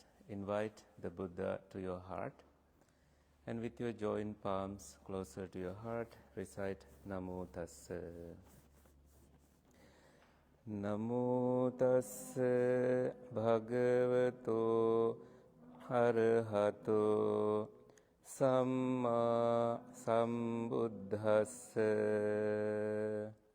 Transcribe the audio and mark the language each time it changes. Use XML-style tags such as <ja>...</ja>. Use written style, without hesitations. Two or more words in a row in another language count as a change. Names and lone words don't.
<en>Invite the Buddha to your heart. And with your joined palms closer to your heart, recite</en> <pi>Namo Tassa. Namo Tassa Bhagavato Arahato Samma Sambuddhassa.</pi>